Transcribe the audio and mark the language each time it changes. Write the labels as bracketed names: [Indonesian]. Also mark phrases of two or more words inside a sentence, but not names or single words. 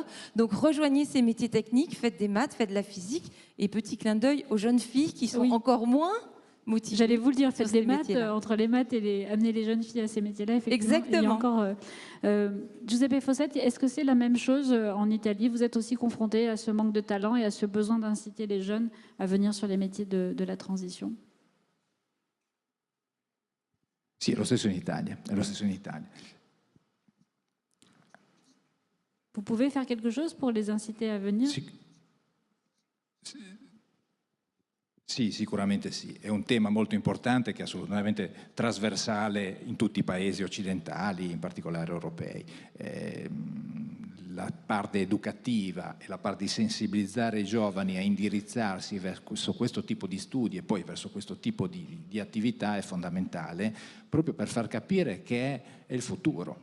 [French] Donc rejoignez ces métiers techniques, faites des maths, faites de la physique, et petit clin d'œil aux jeunes filles qui sont encore moins motivées. J'allais vous le dire, faites des maths, entre les maths et amener les jeunes filles à ces métiers-là. Exactement. Il y a encore, Giuseppe Fossetti, est-ce que c'est la même chose en Italie? Vous êtes aussi confronté à ce manque de talent et à ce besoin d'inciter les jeunes à venir sur les métiers de la transition? [Italian] Sì, è lo stesso in Italia, è lo stesso in Italia. [French] Vous pouvez faire quelque chose pour les inciter à venir? [Italian] Sì, sicuramente sì. È un tema molto importante che è assolutamente trasversale in tutti i paesi occidentali, in particolare europei. La parte educativa e la parte di sensibilizzare i giovani a indirizzarsi verso questo tipo di studi e poi verso questo tipo di attività è fondamentale, proprio per far capire che è il futuro.